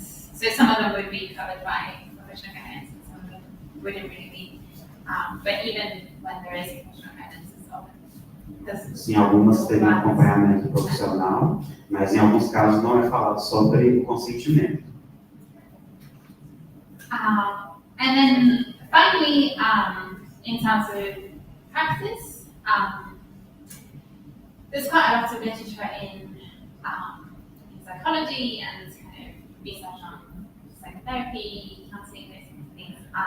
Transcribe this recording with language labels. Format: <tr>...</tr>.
<en>So some of them would be covered by professional guidance, and some of them wouldn't really be. But even when there is professional guidance, it's often.</en> <pt>Sim, algumas têm acompanhamento profissional, mas em alguns casos não é falado sobre o consentimento.</pt> <en>And then finally, in terms of practice, there's quite a lot of literature in psychology and kind of research on psychotherapy, counseling, those kind of things.</en>